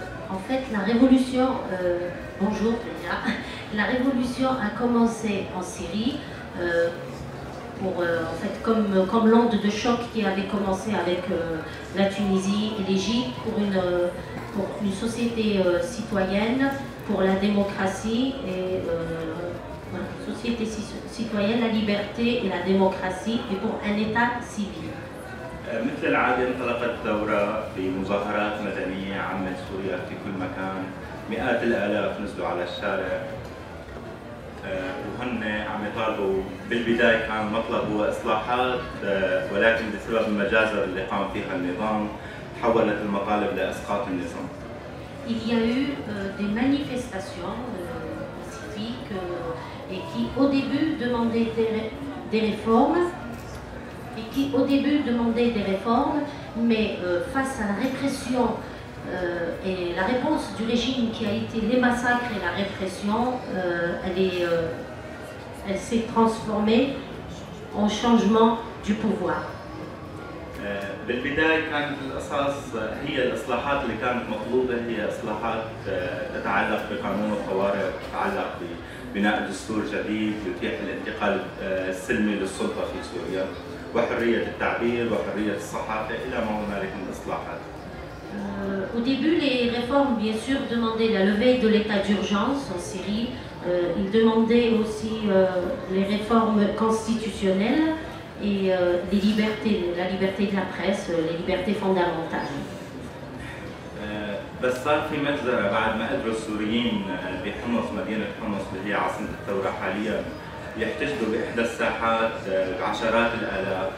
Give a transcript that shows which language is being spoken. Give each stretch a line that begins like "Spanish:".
French: En fait, la révolution, bonjour déjà, la révolution a commencé en Syrie en fait, comme l'onde de choc qui avait commencé avec la Tunisie et l'Égypte pour une société citoyenne, pour la démocratie et voilà, société citoyenne, la liberté et la démocratie et pour un État civil.
Arabic: مثل العادة انطلقت ثورة بمظاهرات مدنية عمت سوريا في كل مكان، مئات الآلاف نزلوا على الشارع وهن عم يطالبوا. بالبداية كان مطلب هو إصلاحات ولكن بسبب المجازر اللي قام فيها النظام تحولت المطالب لإسقاط النظام.
French: Il y a eu des manifestations pacifiques et qui au début demandaient des réformes mais face à la répression et la réponse du régime qui a été les massacres et la répression, elle s'est transformée en changement du pouvoir.
Arabic: بالبداية كانت الأساس هي الإصلاحات اللي كانت مطلوبة هي إصلاحات تتعلق بقانون الطوارئ وتتعلق ببناء دستور جديد يتيح الانتقال السلمي للسلطة في سوريا وحرية التعبير وحرية الصحافة إلى ما هنالك من إصلاحات.
French: Au début, les réformes, bien sûr, demandaient la levée de l'état d'urgence en Syrie. Ils demandaient aussi les réformes constitutionnelles et les libertés, la liberté de la presse, les libertés fondamentales.
Arabic: بس صار في مجزرة بعد ما قدروا السوريين بحمص مدينة حمص اللي هي عاصمة الثورة حاليا يحتشدوا بإحدى الساحات بعشرات الآلاف.